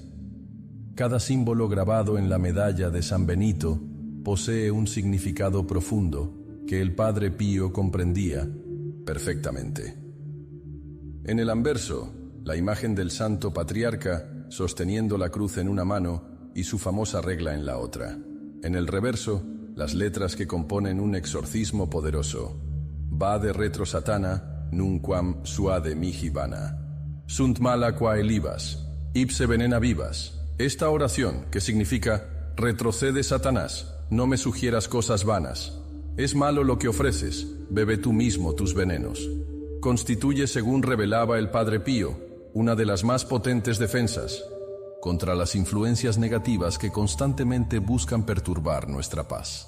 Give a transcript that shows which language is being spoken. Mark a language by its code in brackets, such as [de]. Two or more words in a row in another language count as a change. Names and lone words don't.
[es] Cada símbolo grabado en la medalla de San Benito posee un significado profundo que el Padre Pío comprendía perfectamente. En el anverso, la imagen del Santo Patriarca sosteniendo la cruz en una mano y su famosa regla en la otra. En el reverso, las letras que componen un exorcismo poderoso. [la] Vade retro satana, nunquam suade mihi vana. Sunt mala qua elibas, ipse venena vivas. [es] Esta oración, que significa retrocede Satanás, no me sugieras cosas vanas. Es malo lo que ofreces, bebe tú mismo tus venenos. Constituye, según revelaba el Padre Pío, una de las más potentes defensas contra las influencias negativas que constantemente buscan perturbar nuestra paz.